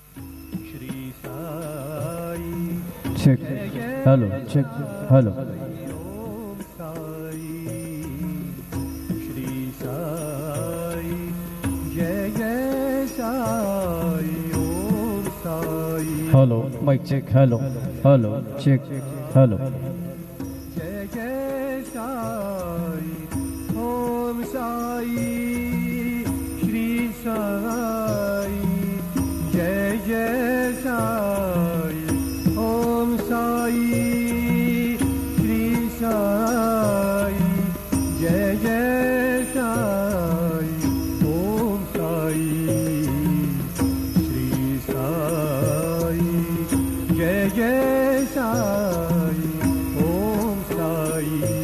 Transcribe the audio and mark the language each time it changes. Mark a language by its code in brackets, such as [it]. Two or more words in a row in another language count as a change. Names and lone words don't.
[en] check hello hello mic check hello check hello [sa] जय जय साई ओम साई श्री साई जय जय साई ओम साई श्री साई जय जय साई ओम साई श्री साई जय जय साई ओम साई